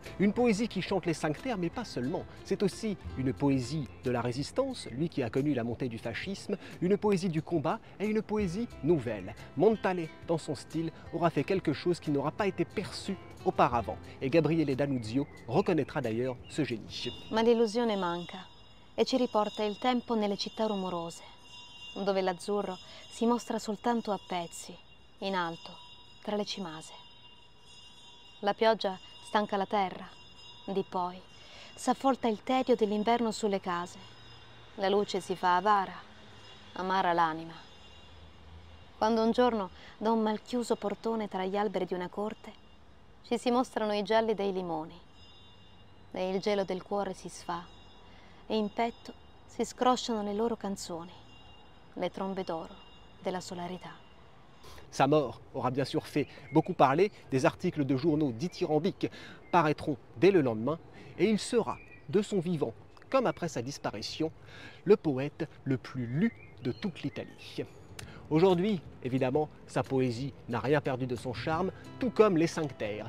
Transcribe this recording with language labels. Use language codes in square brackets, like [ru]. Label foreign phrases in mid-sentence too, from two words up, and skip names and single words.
[fr] Une poésie qui chante les 5 terres, mais pas seulement. C'est aussi une poésie de la résistance, lui qui a connu la montée du fascisme, une poésie du combat et une poésie nouvelle. Montale, dans son style, aura fait quelque chose qui n'aura pas été perçu auparavant. Et Gabriele D'Annunzio reconnaîtra d'ailleurs ce génie. [it] Ma l'illusione manca e ci riporta il tempo nelle città rumorose, dove l'azzurro si mostra soltanto a pezzi, in alto, tra le cimase. La pioggia stanca la terra, di poi s'affolta il tedio dell'inverno sulle case. La luce si fa avara, amara l'anima. Quando un giorno, da un malchiuso portone tra gli alberi di una corte, ci si mostrano i gialli dei limoni, e il gelo del cuore si sfà, e in petto si scrosciano le loro canzoni, le trombe d'oro della solarità. [fr] Sa mort aura bien sûr fait beaucoup parler, des articles de journaux dithyrambiques paraîtront dès le lendemain, et il sera, de son vivant comme après sa disparition, le poète le plus lu de toute l'Italie. Aujourd'hui, évidemment, sa poésie n'a rien perdu de son charme, tout comme les Cinq Terres.